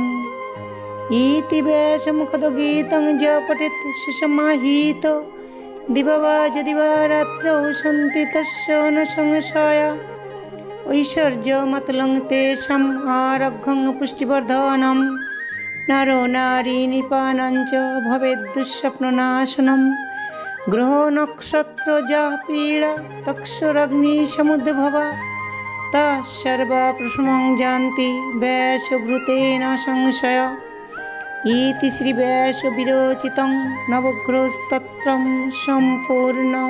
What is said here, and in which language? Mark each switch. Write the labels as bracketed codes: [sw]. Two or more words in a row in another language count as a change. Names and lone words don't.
[sa] ইতি ব্যাসমুখদগীतं য পঠেৎ সুসমাহিতো দিবা যদিবারাত্রৌ সন্তি তস্য ন সংশয়া। ঐশ্বর্যমতলং তেষাং আরোগ্যং পুষ্টিবর্ধনম নরো নারী নৃপাণাং চ ভবেদ্দুঃস্বপ্ননাশনম। গ্রহ নক্ষত্র যা পীড়া তক্ষুরগ্নিসমুদ্ভবা তা সর্বা প্রশমং জানতি ব্যাসভূতেন সংশয়। ইতি শ্রী ব্যাস বিরচিতং নবগ্রহ স্তোত্রম সম্পূর্ণম।